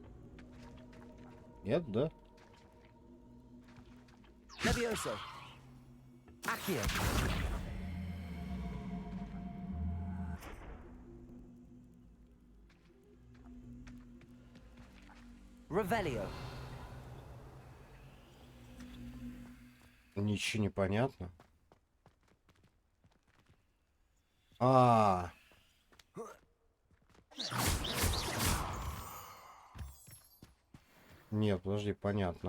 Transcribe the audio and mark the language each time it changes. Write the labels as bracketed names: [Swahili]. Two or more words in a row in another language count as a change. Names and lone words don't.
[Russian] Нет, да? Levioso. Accio. Revelio. Ничего не понятно. А. Нет, подожди, понятно.